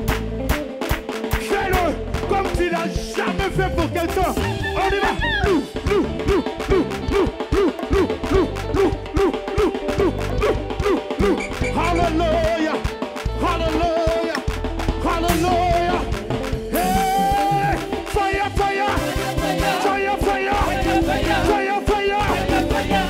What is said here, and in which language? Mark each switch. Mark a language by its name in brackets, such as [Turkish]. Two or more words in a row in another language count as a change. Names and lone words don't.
[French] Fais-le comme tu n'as jamais fait pour quelqu'un. On y va, loue. Hallelujah, hallelujah, hallelujah. [English] Hey, fire, fire, fire, fire, fire, fire, fire.